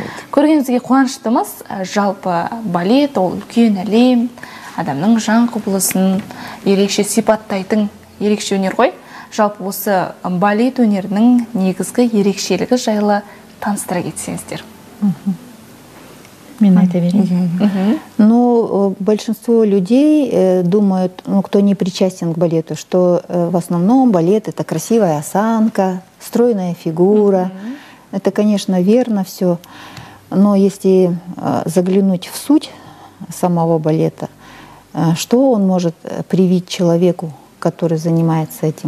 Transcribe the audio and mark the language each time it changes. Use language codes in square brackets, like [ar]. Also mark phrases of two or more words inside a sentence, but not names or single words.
[kk] Көргенімізге қуаныштымыз. Жалпы балет ол үлкен әлем, адамның жан құбылысын ерекше сипаттайтын ерекше өнер ғой. Жалпы осы балет өнерінің негізгі ерекшелігі жайлы таныстыра кетсеңіздер. Мен айта берейін. [ru] Ну, большинство людей думают, ну, кто не причастен к балету, что в основном балет — это красивая осанка, стройная фигура. Это, конечно, верно все. Но если заглянуть в суть самого балета, что он может привить человеку, который занимается этим?